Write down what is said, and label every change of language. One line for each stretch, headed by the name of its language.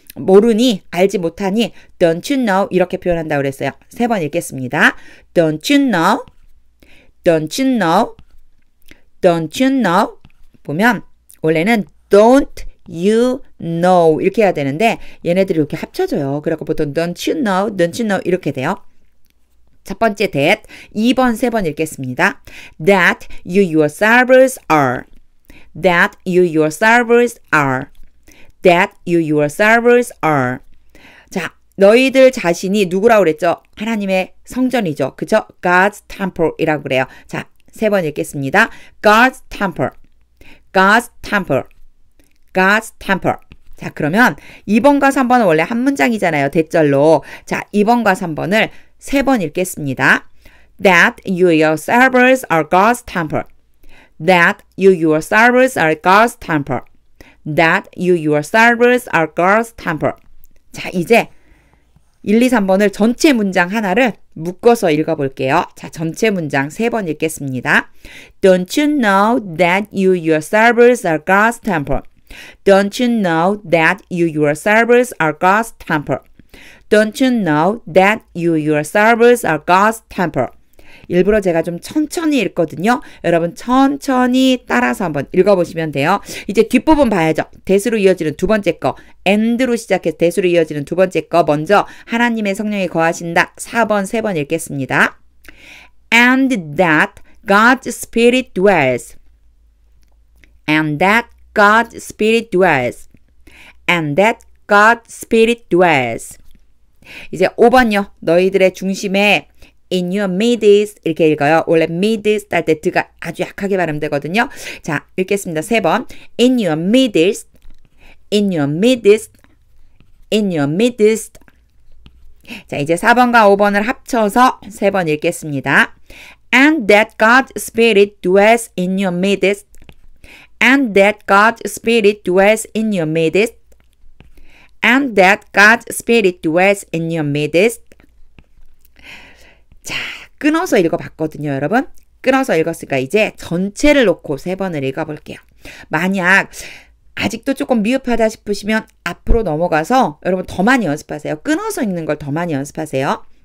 Korean: 모르니 알지 못하니
English: don't you know
Korean: 이렇게 표현한다고 그랬어요. 3번 읽겠습니다.
English: Don't you know? Don't you know? Don't you know?
Korean: 보면 원래는
English: don't you know
Korean: 이렇게 해야 되는데 얘네들이 이렇게 합쳐져요. 그래서 보통
English: don't you know, don't you know
Korean: 이렇게 돼요. 첫 번째 that, 2번, 3번 읽겠습니다.
English: That you yourselves are. That you yourselves are. That you yourselves are.
Korean: 자, 너희들 자신이 누구라고 그랬죠? 하나님의 성전이죠. 그쵸? God's temple이라고 그래요. 자, 3번 읽겠습니다.
English: God's temple. God's temple. God's temple.
Korean: 자, 그러면 2번과 3번은 원래 한 문장이잖아요. 대절로. 자, 2번과 3번을 3번 읽겠습니다.
English: That you yourselves are God's temple. That you yourselves are God's temple. that you yourselves are God's temple.
Korean: 자, 이제 1, 2, 3번을 전체 문장 하나를 묶어서 읽어볼게요. 자, 전체 문장 3번 읽겠습니다.
English: Don't you know that you yourselves are God's temple? Don't you know that you yourselves are God's temple? Don't you know that you yourselves are God's temple?
Korean: 일부러 제가 좀 천천히 읽거든요. 여러분 천천히 따라서 한번 읽어보시면 돼요. 이제 뒷부분 봐야죠. 대수로 이어지는 두 번째 거, and로 시작해서 대수로 이어지는 두 번째 거 먼저 하나님의 성령이 거하신다. 4번, 3번 읽겠습니다.
English: And that God's Spirit dwells. And that God's Spirit dwells. And that God's Spirit dwells.
Korean: 이제 5번요. 너희들의 중심에
English: in your midst
Korean: 이렇게 읽어요. 원래 midst 할 때 드가 아주 약하게 발음되거든요. 자, 읽겠습니다. 3번.
English: in your midst, in your midst, in your midst.
Korean: 자, 이제 4번과 5번을 합쳐서 3번 읽겠습니다.
English: And that God's Spirit dwells in your midst. And that God's Spirit dwells in your midst. And that God's Spirit dwells in your midst.
Korean: 자, 끊어서 읽어봤거든요, 여러분. 끊어서 읽었으니까 이제 전체를 놓고 3번을 읽어볼게요. 만약 아직도 조금 미흡하다 싶으시면 앞으로 넘어가서 여러분 더 많이 연습하세요. 끊어서 읽는 걸 더 많이 연습하세요.